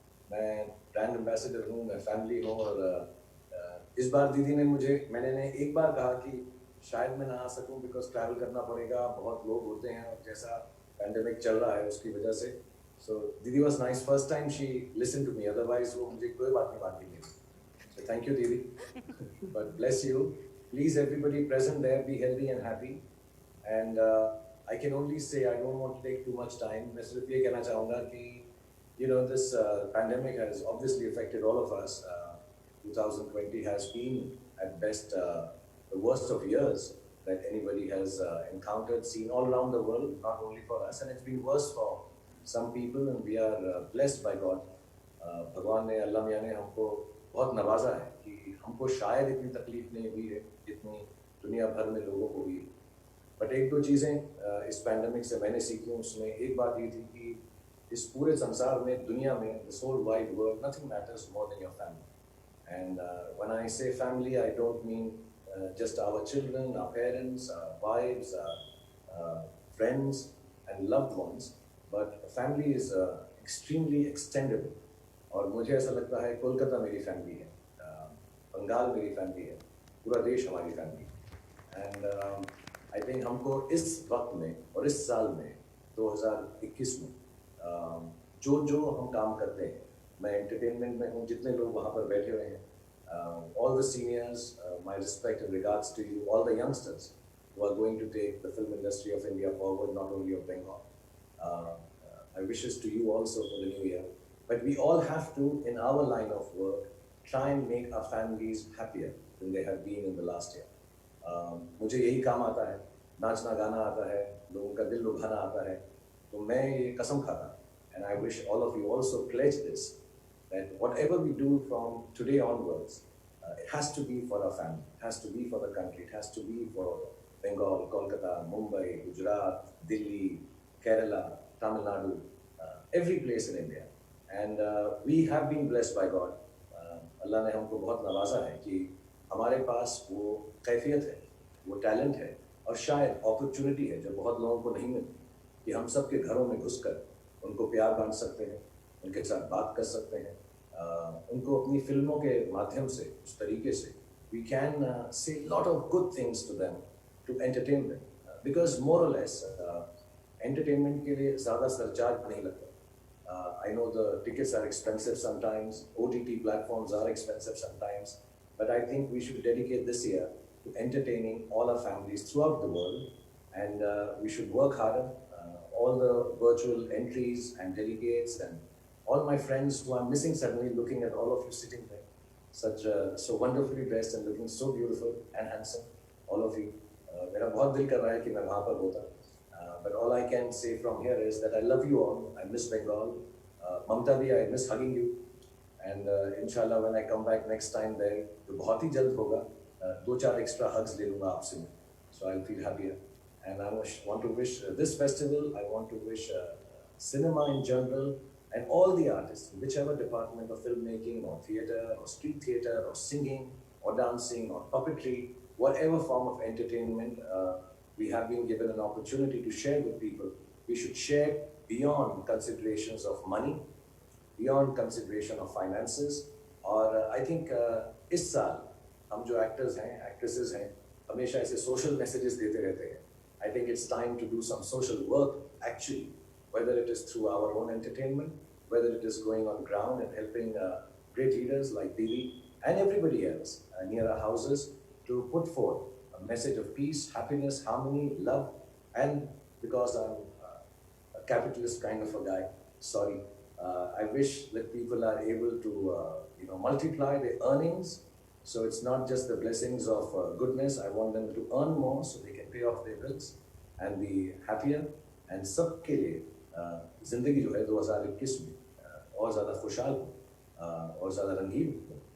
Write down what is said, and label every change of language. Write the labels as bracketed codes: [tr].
[hi] मैं brand ambassador हूँ, मैं फैमिली हूँ और इस बार दीदी ने मैंने एक बार कहा कि शायद मैं ना आ सकूं बिकॉज ट्रैवल करना पड़ेगा, बहुत लोग होते हैं और जैसा पैंडेमिक चल रहा है उसकी वजह से। [en] so दीदी was nice, first time she listen to me, otherwise [hi] वो मुझे कोई बात नहीं मानती थी। [en] So thank you दीदी, but bless you, please everybody present there be healthy and happy and I can only say I don't want to take too much time. [hi] मैं सिर्फ ये कहना चाहूँगा कि [en] you know this pandemic has obviously affected all of us. 2020 has been at best the worst of years that anybody has encountered, seen all around the world, not only for us, and it's been worse for some people, and we are blessed by God. [hi] भगवान ने, अल्लाह मियाँ ने हमको बहुत नवाजा है कि हमको शायद इतनी तकलीफ नहीं हुई है जितनी दुनिया भर में लोगों को हुई। बट एक दो चीज़ें इस पैंडमिक से मैंने सीखी, उसमें एक बात ये थी कि इस पूरे संसार में, दुनिया में, [en] this whole wide world, nothing matters more than your family. And when I say family, I don't mean just our children, our parents, our wives, friends and loved ones, but family is extremely extendable. [hi] और मुझे ऐसा लगता है कोलकाता मेरी family है, बंगाल मेरी family है, पूरा देश हमारी फैमिली है। [en] and I think [hi] हमको इस वक्त में और इस साल में 2021 में जो हम काम करते हैं, मैं एंटरटेनमेंट में हूँ, जितने लोग वहाँ पर बैठे हुए हैं, [en] all the seniors, my respect and regards to you, all the youngsters who are going to take the film industry of India forward, not only of Bengal. My wishes to you also for the new year. But we all have to, in our line of work, try and make our families happier than they have been in the last year. [hi] मुझे यही काम आता है, नाचना गाना आता है, लोगों का दिल लुभाना आता है, तो मैं ये कसम खाता हूँ, [en] and I wish all of you also pledge this, that whatever we do from today onwards, it has to be for our family, it has to be for the country, it has to be for Bengal, Kolkata, Mumbai, Gujarat, Delhi, Kerala, Tamil Nadu, every place in India. And we have been blessed by God. [hi] अल्लाह ने हमको बहुत नवाजा है कि हमारे पास वो कैफियत है, वो टैलेंट है और शायद अपॉर्चुनिटी है जो बहुत लोगों को नहीं मिलती, कि हम सब के घरों में घुसकर उनको प्यार बांट सकते हैं, उनके साथ बात कर सकते हैं, उनको अपनी फिल्मों के माध्यम से, उस तरीके से [en] we can say a lot of good things to them, to entertain them, because more or less [hi] entertainment के लिए ज़्यादा सरचार्ज नहीं लगता. [en] I know the tickets are expensive sometimes, OTT platforms are expensive sometimes, but I think we should dedicate this year to entertaining all our families throughout the world, and we should work harder. All the virtual entries and delegates and all my friends who I'm missing suddenly, looking at all of you sitting there, such so wonderfully dressed and looking so beautiful and handsome, all of you. [hi] मेरा बहुत दिल कर रहा है कि मैं वहाँ पर होता. [en] But all I can say from here is that I love you all. I miss Bengal. Mamta di, I miss hugging you. And inshallah, when I come back next time there, [hi] तो बहुत ही जल्द होगा. 2-4 [en] extra hugs [hi] ले लूँगा आपसे मैं. [en] So I'll feel happier. And I want to wish this festival, I want to wish cinema in general and all the artists, whichever department of filmmaking or theatre or street theatre or singing or dancing or puppetry, whatever form of entertainment, we have been given an opportunity to share with people. We should share beyond considerations of money, beyond consideration of finances. [hi] और [en] I think [hi] इस साल हम जो actors हैं, actresses हैं, हमेशा ऐसे social messages देते रहते हैं. [en] I think it's time to do some social work actually, whether it is through our own entertainment, whether it is going on ground and helping great leaders like Dili and everybody else near our houses to put forth message of peace, happiness, harmony, love, and because I'm a capitalist kind of a guy, sorry, I wish that people are able to multiply their earnings. So it's not just the blessings of goodness. I want them to earn more so they can pay off their bills and be happier. [hi] And सबके लिए जिंदगी जो है 2021 में और ज़्यादा खुशहाल हो और ज़्यादा रंगीन हो.